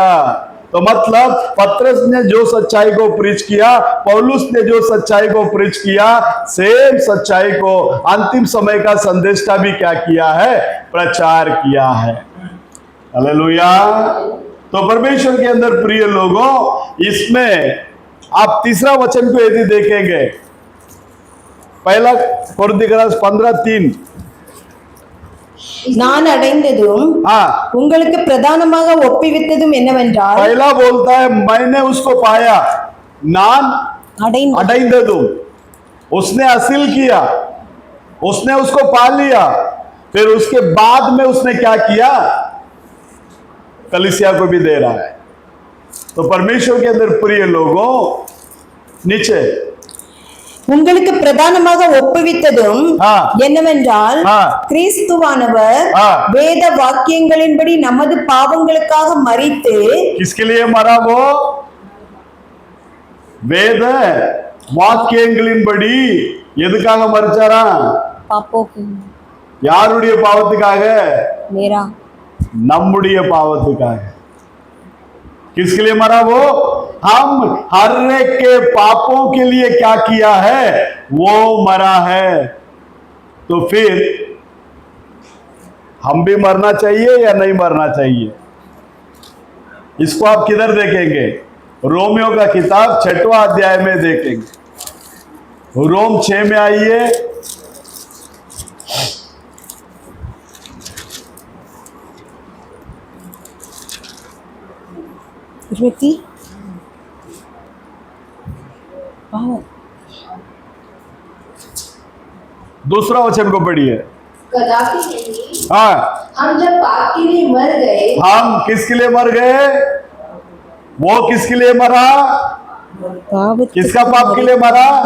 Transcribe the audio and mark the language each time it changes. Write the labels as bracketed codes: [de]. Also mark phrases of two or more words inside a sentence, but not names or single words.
[hi] तो मतलब पत्रस ने जो सच्चाई को प्रीच किया, पौलुस ने जो सच्चाई को प्रीच किया, सेम सच्चाई को अंतिम समय का संदेष्टा भी क्या किया है, प्रचार किया है. हालेलुया. तो परमेश्वर के अंदर प्रिय लोगों, इसमें आप तीसरा वचन को यदि देखेंगे, पहला कोरिन्थियस 15:3, [ta] நான் அடைந்ததும் [hi] हाँ, [ta] உங்களுக்கு பிரதானமாக ஒப்புவித்ததும் என்னவென்றால் [hi] पहला बोलता है मैंने उसको पाया, नान [ta] அடைந்த [hi] अडाइंददुम, उसने हासिल किया, उसने उसको पा लिया। फिर उसके बाद में उसने क्या किया, कलीसिया को भी दे रहा है। तो परमेश्वर के अंदर प्रिय लोगों, नीचे [ta] உங்களுக்கு பிரதானமாக ஒப்புவித்ததும் [hi] हाँ, [ta] என்னவென்றால் [hi] हाँ, [ta] கிறிஸ்துவானவர் [hi] हाँ, [ta] வேத வாக்கியங்களின்படி நமது பாவங்களுக்காக மரித்து [hi] किसके लिए मरा वो? [ta] வேத வாக்கியங்களின்படி எதுக்காக மரிச்சாரா? பாப்போக்கு யாருடைய பாவத்துக்காக? [hi] मेरा [ta] நம்முடைய பாவத்துக்காக। [hi] किसके लिए मरा वो? हम हर एक के पापों के लिए क्या किया है, वो मरा है। तो फिर हम भी मरना चाहिए या नहीं मरना चाहिए? इसको आप किधर देखेंगे? रोमियो का किताब 6वां अध्याय में देखेंगे। रोम 6 में आइए। [ta] இருபத்தி பாவம் [hi] दूसरा वचन को पढ़िए। कदापि नहीं, हाँ, हम जब पाप के लिए मर गए हम किसके लिए मर गए? वो किसके लिए मरा? [ta] பாவத்துக்கு [hi] किसका पाप के लिए मरा?